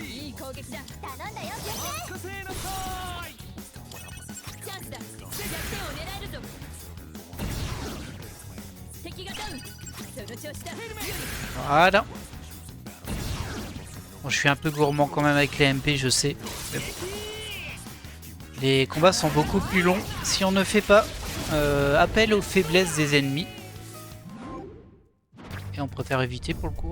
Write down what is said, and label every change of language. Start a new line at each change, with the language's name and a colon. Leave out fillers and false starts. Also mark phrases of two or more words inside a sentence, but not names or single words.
Japanese: い攻撃だ。頼んだよ火星の際チャンスだ。弱点を狙えるぞ。敵がダウン。その調子だ。
French: Voilà. Bon, je suis un peu gourmand quand même avec les MP, je sais. Mais bon. Les combats sont beaucoup plus longs si on ne fait pas appel aux faiblesses des ennemis. Et on préfère éviter pour le coup.